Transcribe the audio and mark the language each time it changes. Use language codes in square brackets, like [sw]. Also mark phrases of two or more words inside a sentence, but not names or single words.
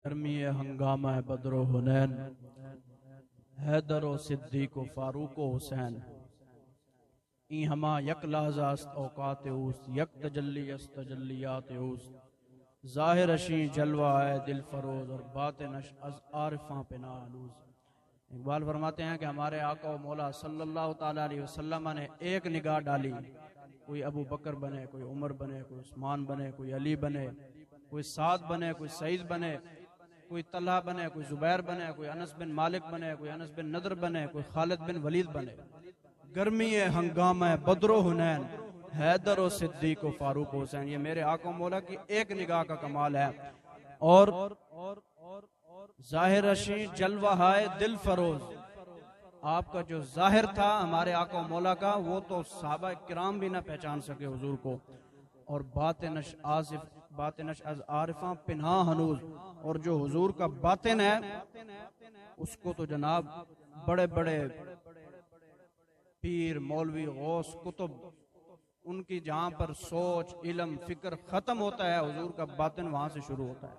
[fa] گرمی ہنگامہ بدر و حنین، حیدر و صدیق و فاروق و حسین، این ہما یک لحظہ است اوقات اوست، یک تجلی است تجلیات اوست، ظاہر اشیں جلوہ ہے دل فروز اور باطنش از عارفاں پناہ ہنوز۔ [ur] اقبال فرماتے ہیں کہ ہمارے آقا و مولا صلی اللہ تعالیٰ علیہ وسلم نے ایک نگاہ ڈالی، کوئی ابو بکر بنے، کوئی عمر بنے، کوئی عثمان بنے، کوئی علی بنے، کوئی سعد بنے، کوئی سعید بنے، کوئی طلحہ بنے، کوئی زبیر بنے، کوئی انس بن مالک بنے، کوئی انس بن نضر بنے، کوئی خالد بن ولید بنے۔ [fa] گرمی ہنگامہ بدر و حنین، حیدر و صدیق و فاروق و حسین، [ur] یہ میرے آقا و مولا کی ایک نگاہ کا کمال ہے۔ اور [fa] ظاہر اشیں جلوہ ہائے دل فروز، [ur] آپ کا جو ظاہر تھا ہمارے آقا و مولا کا، وہ تو صحابہ کرام بھی نہ پہچان سکے حضور کو، اور [fa] باطنش از عارفاں پنہاں ہنوز، [ur] اور جو حضور کا باطن ہے اس کو تو جناب بڑے بڑے پیر، مولوی، غوث، کتب، ان کی جہاں پر سوچ، علم، فکر ختم ہوتا ہے، حضور کا باطن وہاں سے شروع ہوتا ہے۔